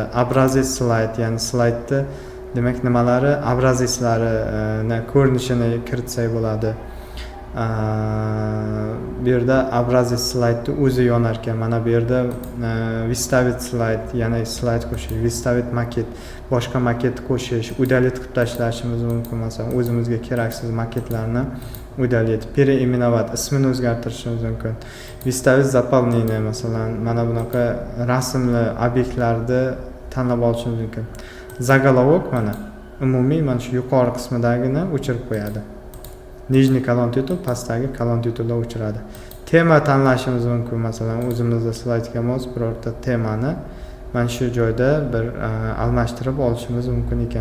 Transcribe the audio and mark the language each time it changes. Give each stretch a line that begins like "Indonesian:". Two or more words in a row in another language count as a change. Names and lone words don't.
Uzbek: Obrazец slayd, ya'ni slaydni demak nimalari obrazeclarini ko'rinishini kiritsak bo'ladi. Bu yerda obrazec slaydni o'zi yonar ekan. Mana bu yerda выставить slayd, ya'ni slayd qo'shish, выставить maket, boshqa maket qo'shish, удалить qilib tashlashimiz mumkin. Masalan, o'zimizga keraksiz maketlarni
Russian: удалить, переименовать,
Uzbek: ismini o'zgartirishimiz mumkin.
Russian: Выставить заполнение,
Uzbek: masalan, mana bunaqa rasmli obyektlarni tanlab olishimiz mumkin. Заголовок mana umumiy mana shu yuqori qismidagini o'chirib qo'yadi.
Russian: Нижний колон титул,
Uzbek: pastdagi kolon titulni o'chiradi. Tema tanlashimiz mumkin. Masalan, o'zimizda slaydga mos birorta temani mana shu joyda bir almashtirib olishimiz mumkin ekan.